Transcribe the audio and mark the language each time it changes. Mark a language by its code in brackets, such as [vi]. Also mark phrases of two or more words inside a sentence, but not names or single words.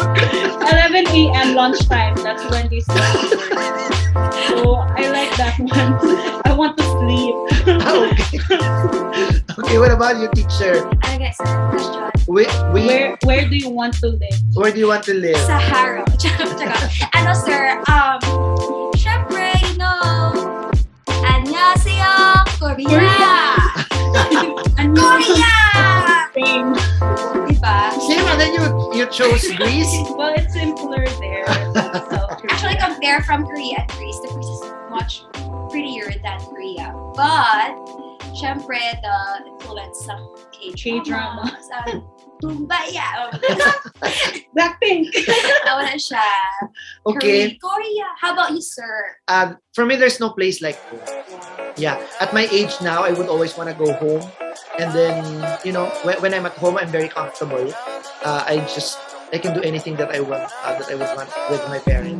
[en] 11 a.m. lunchtime. That's when they start work. So I like that one. I want to sleep. Okay. Okay, what about you, teacher? Ano guys, question. Where do you want to live? Where do you want to live? Sahara. [tl] Ano sir, syempre, [en] you know, 안녕하세요, Korea! Korea! Spain. [tl] Diba? [en] Same, and then you chose Greece? Well, it's simpler there. Actually, compare from Korea and Greece, the Greece is much prettier than Korea. But, syempre, the influence of K-drama. Tumbaya. Blackpink. [tl] Wala siya. [en] Okay. Korea. How about you, sir? For me, there's no place like home. Yeah. At my age now, I would always want to go home. And then, when I'm at home, I'm very comfortable. I can do anything that I want, that I would want with my parents.